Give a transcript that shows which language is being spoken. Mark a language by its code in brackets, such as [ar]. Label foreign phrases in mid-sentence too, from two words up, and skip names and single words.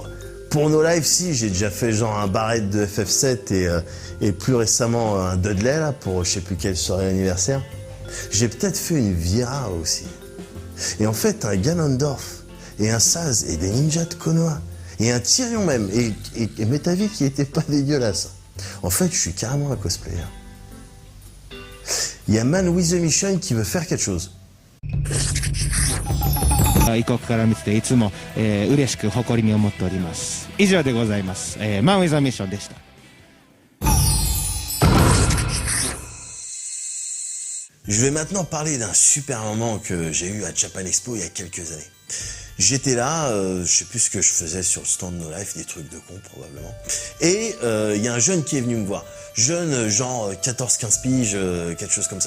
[fr] Pour nos lives, si, j'ai déjà fait genre un Barrett de FF7 et plus récemment un Dudley, là, pour je sais plus quelle soirée anniversaire. J'ai peut-être fait une Vira aussi. Et en fait, un Ganondorf, et un Saz, et des ninjas de Konoha, et un Tyrion même, et Métavie qui était pas dégueulasse. En fait, je suis carrément un cosplayer. Il y a Man with a Mission qui veut faire quelque chose. [ja] 異国から見てていつも、嬉しく誇りに思っております。以上でございます。マン・ウィザ・ミッションでした。 [fr] Je vais maintenant parler d'un super moment que j'ai eu à Japan Expo il y a quelques années. J'étais là, je sais plus ce que je faisais sur le stand No Life, des trucs de con probablement. Et il y a un jeune qui est venu me voir. Jeune, genre 14-15 piges, quelque chose comme ça.